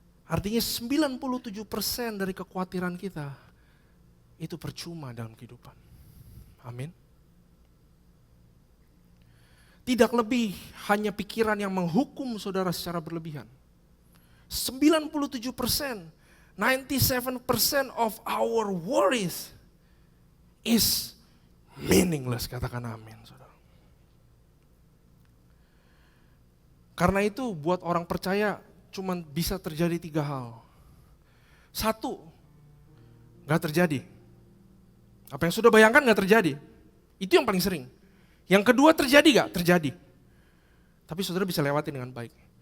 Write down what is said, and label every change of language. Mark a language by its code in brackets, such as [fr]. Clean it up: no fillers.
[id] Artinya 97% dari kekhawatiran kita itu percuma dalam kehidupan. Amin. Tidak lebih hanya pikiran yang menghukum saudara secara berlebihan. [en] 97%, 97% of our worries is meaningless, [id] katakan amin, saudara. Karena itu buat orang percaya cuma bisa terjadi 3 hal. 1, gak terjadi. Apa yang sudah bayangkan gak terjadi. Itu yang paling sering. Yang kedua terjadi gak? Terjadi. Tapi saudara bisa lewati dengan baik.